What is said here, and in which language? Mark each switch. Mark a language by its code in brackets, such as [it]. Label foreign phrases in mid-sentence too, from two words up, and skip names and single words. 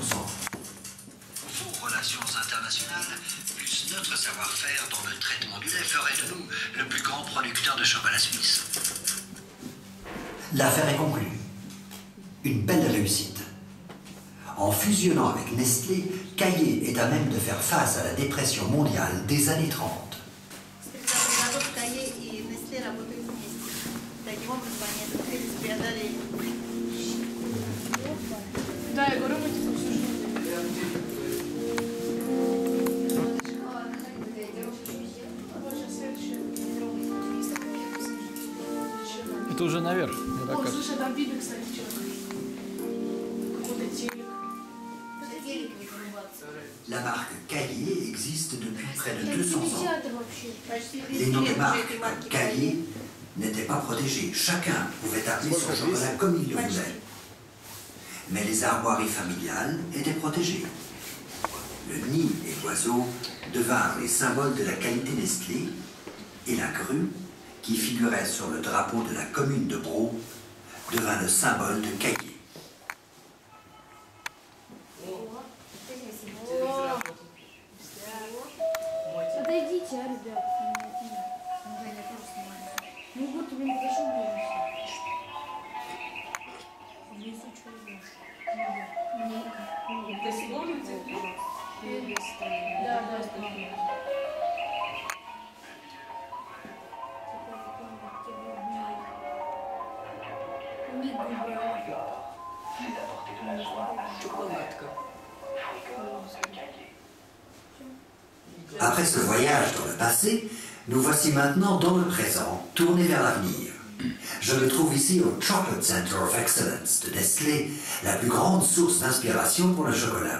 [fr] Vos relations internationales, plus notre savoir-faire dans le traitement du lait ferait de nous le plus grand producteur de chocolat suisse. L'affaire est conclue. Une belle réussite. En fusionnant avec Nestlé, Caillé est à même de faire face à la dépression mondiale des années 30. [ru] Да, я говорю, мы типа всю жизнь. Это уже наверх, мне так О, кажется. слушай, там видно, кстати, что-то. Какой-то телек. [fr] La marque Caillé existe depuis près de 200 ans. Les noms des marques comme Caillé n'étaient pas protégés. Chacun pouvait appeler son chocolat comme il le voulait. Mais les armoiries familiales étaient protégées. Le nid et l'oiseau devinrent les symboles de la qualité Nestlé, et la grue, qui figurait sur le drapeau de la commune de Braux, devint le symbole de Caillé. [ru] Подойдите, а, ребят. Ну вот, блин, подошел ближе. Ты сможете? Да, да. Шоколадка. [fr] Après ce voyage dans le passé, nous voici maintenant dans le présent, tournés vers l'avenir. Je me trouve ici au Chocolate Center of Excellence de Nestlé, la plus grande source d'inspiration pour le chocolat.